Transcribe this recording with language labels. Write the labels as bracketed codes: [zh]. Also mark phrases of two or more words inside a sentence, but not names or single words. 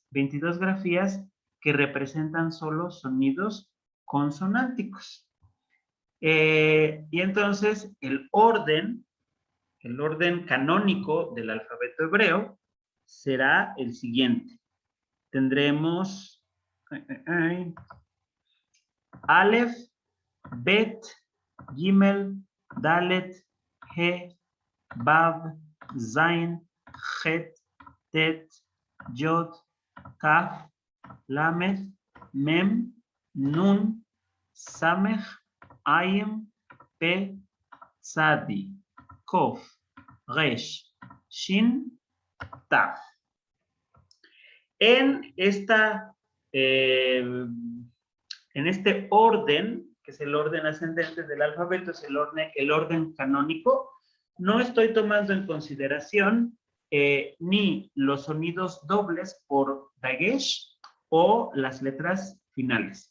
[es] 22 grafías que representan solo sonidos consonánticos. Y entonces el orden canónico del alfabeto hebreo será el siguiente. Tendremos Aleph, Bet, Gimel, Dalet, He, Vav, Zain, Het, Tet, Yod, Kaf, Lamed, Mem, Nun, Samech, Ayem, Pe, Tzadi, Kof, Resh, Shin, Taf. En este orden, que es el orden ascendente del alfabeto, es el orden canónico, no estoy tomando en consideración ni los sonidos dobles por dagesh o las letras finales.